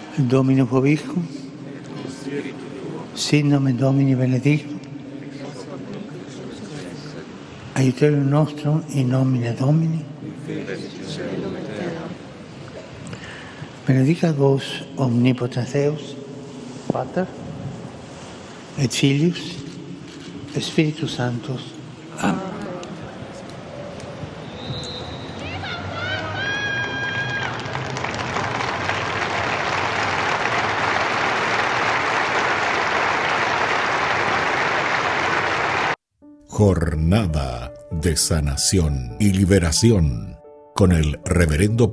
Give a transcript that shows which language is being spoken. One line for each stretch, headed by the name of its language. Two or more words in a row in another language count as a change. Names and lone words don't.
Latin: Domino vobiscum, sit nomen Domini benedictum, aiuterium nostrum in nomine Domini, benedicat vos omnipotens Deus, Pater, et Filius, et Spiritus Sanctus. Amen.
Spanish: Jornada de sanación y liberación con el reverendo